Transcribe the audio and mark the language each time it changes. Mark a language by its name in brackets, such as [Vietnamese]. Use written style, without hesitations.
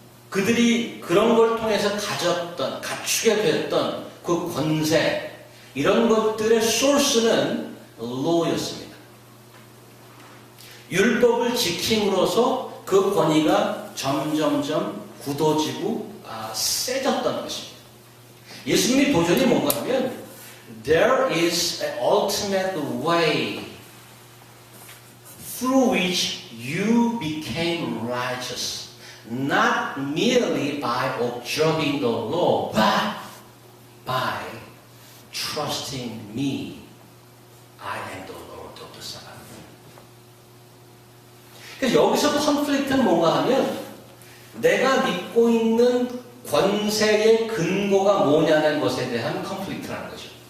[Korean] 그들이 그런 걸 통해서 갖추게 됐던 그 권세, 이런 것들의 소스는 law였습니다. 율법을 지킴으로써 그 권위가 점점점 굳어지고 세졌던 것입니다. 예수님의 도전이 뭔가 하면 [English] There is an ultimate way through which you became righteous, not merely by observing the law, but by trusting me. I am the Lord of the Sabbath. [Korean] 그래서 여기서 컨플릭트는 뭔가 하면 내가 믿고 있는 권세의 근거가 뭐냐는 것에 대한 컨플릭트라는 거죠.